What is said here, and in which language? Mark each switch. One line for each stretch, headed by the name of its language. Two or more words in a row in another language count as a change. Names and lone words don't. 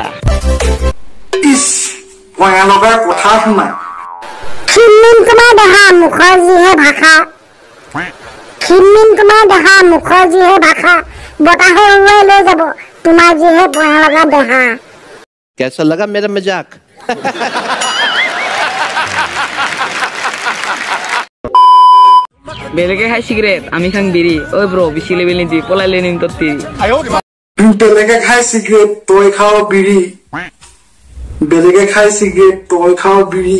Assamese: ইচ পয়া লগাৰ কথা শুনা। খিনমিন তোমাৰ দেহা, মুখৰ যিহে ভাষা, খিনমিন তোমাৰ দেহা, মুখৰ যিহে ভাষা, বতাহে উৰুৱাই লৈ যাব তোমাৰ যিহে পয়া লগা দেহা।
Hindi: कैसा लगा मेरा मजाक?
Assamese: বেলেগে খাই চিগাৰেট, আমি খাং বিৰি। ঐ ব্ৰ বেছি লেবেল নিদি পলাইলে নিম তোৰ তিৰি। বেলেগে খাই চিগাৰেট তই খাও বিড়ি, বেলেগে খাই চিগাৰেট তই খাও বিড়ি।